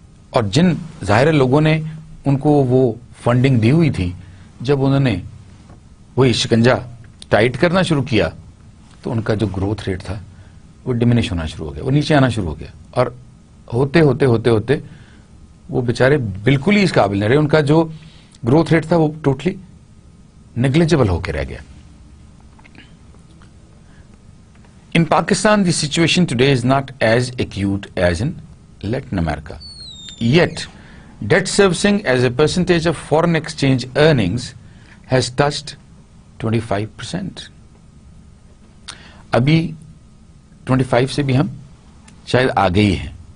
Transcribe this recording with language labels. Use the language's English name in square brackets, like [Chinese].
[Urdu] اور جن ظاہر لوگوں نے ان کو وہ فنڈنگ دی ہوئی تھی, جب انہوں نے وہی شکنجا ٹائٹ کرنا شروع کیا تو ان کا جو گروتھ ریٹ تھا وہ ڈیمینش ہونا شروع ہو گیا, وہ نیچے آنا شروع ہو گیا. اور ہوتے ہوتے ہوتے ہوتے وہ بیچارے بالکل ہی اس قابل نہیں رہے. ان کا جو گروتھ ریٹ تھا وہ ٹوٹلی نیگلیجبل ہو کے رہ گیا. [English] In Pakistan, the situation today is not as acute as in Latin America. Yet, debt servicing as a percentage of foreign exchange earnings has touched 25%. [Urdu] ابھی 25 سے بھی ہم شاید آگے ہی ہیں.